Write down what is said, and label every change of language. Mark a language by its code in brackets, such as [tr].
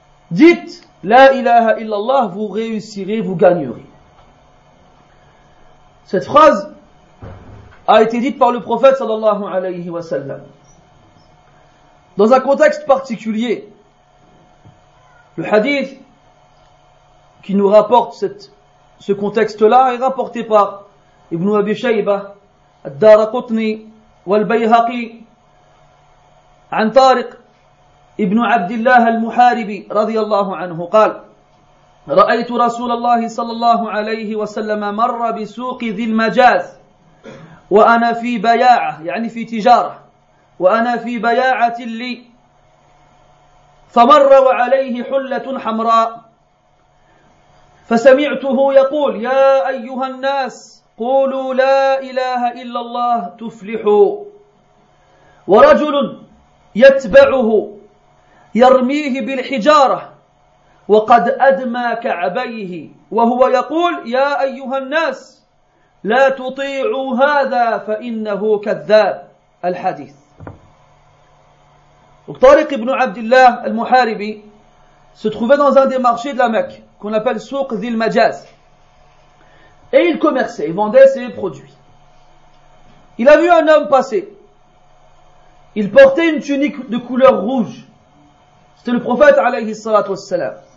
[fr] Dites لا إله إلا الله, vous réussirez, vous gagnerez. Cette phrase a été dite par le prophète sallallahu alayhi wa sallam dans un contexte particulier. Le hadith qui nous rapporte ce contexte-là est rapporté par Ibn Abi Shayba, الدارقطني والبيهقي [ar] عن طارق ابن عبد الله المحاربي رضي الله عنه قال رأيت رسول الله صلى الله عليه وسلم مر بسوق ذي المجاز وأنا في بياعة يعني في تجارة وأنا في بياعة لي فمر وعليه حلة حمراء فسمعته يقول يا أيها الناس قولوا لا إله إلا الله تفلحوا ورجل يتبعه يرميه بالحجارة وقد أدمى كعبيه وهو يقول يا أيها الناس لا تطيعوا هذا فإنه كذاب الحديث. [fr] طارق بن عبد الله المحاربي se trouvait dans un des marchés de la Mecque qu'on appelle Souq Dhil Majaz. Et il commerçait, il vendait ses produits. Il a vu un homme passer. Il portait une tunique de couleur rouge. C'était le prophète, alayhi salatu wassalam.